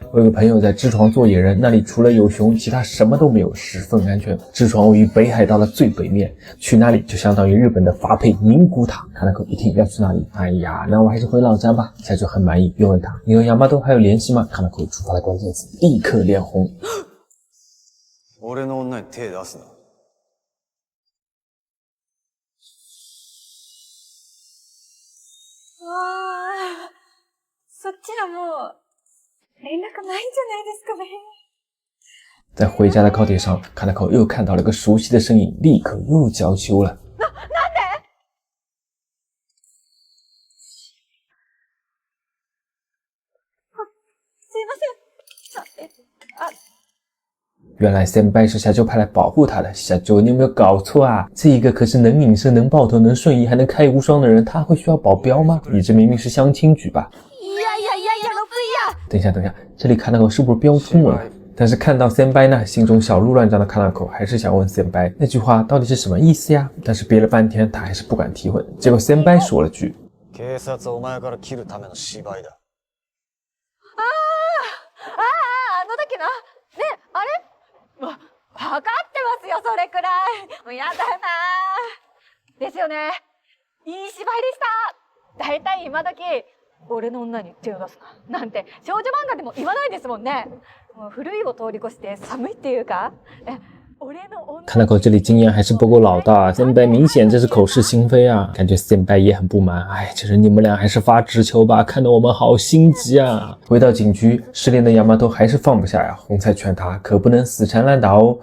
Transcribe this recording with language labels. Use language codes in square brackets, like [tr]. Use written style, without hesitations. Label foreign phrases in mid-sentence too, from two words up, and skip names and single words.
[zh] 我有个朋友在支床做野人，那里除了有熊，其他什么都没有，十分安全。支床位于北海道的最北面，去那里就相当于日本的发配宁古塔。” 卡纳口一听要去那里，哎呀，那我还是回老家吧。小啾很满意，又问他：“你和亚麻都还有联系吗？” 卡纳口触发了关键词，立刻脸红。 [ja] 俺の女に手出すな。そっちはもう連絡ないんじゃないですかね。 [zh] 在回家的高铁上，卡纳口又看到了个熟悉的身影，立刻又娇羞了。 [ja] なんで？すいません。 [zh] 原来senpai 是小啾派来保护他的。小啾，你有没有搞错啊？这一个可是能隐身、能爆头、能瞬移，还能开无双的人，他会需要保镖吗？你这明明是相亲局吧？等一下，这里卡纳口是不是标错了？但是看到senpai呢，心中小鹿乱撞的卡纳口还是想问senpai那句话到底是什么意思呀？但是憋了半天，他还是不敢提问。结果senpai说了句：“ [ja] 警察をお前から切るための芝居だ。” あの時な。ね、あれ？わかってますよ、それくらい。もうやだな。ですよね。いい芝居でした。だいたい今時俺の女に手を出すななんて少女漫画でも言わないですもんね。もう古いを通り越して寒いっていうか。 [zh] 卡纳口这里经验还是不够老大，senpai明显这是口是心非啊，感觉senpai也很不满。哎，其实你们俩还是发直球吧，看得我们好心急啊。回到警局，失联的亚麻头还是放不下呀，红菜劝他可不能死缠烂打哦。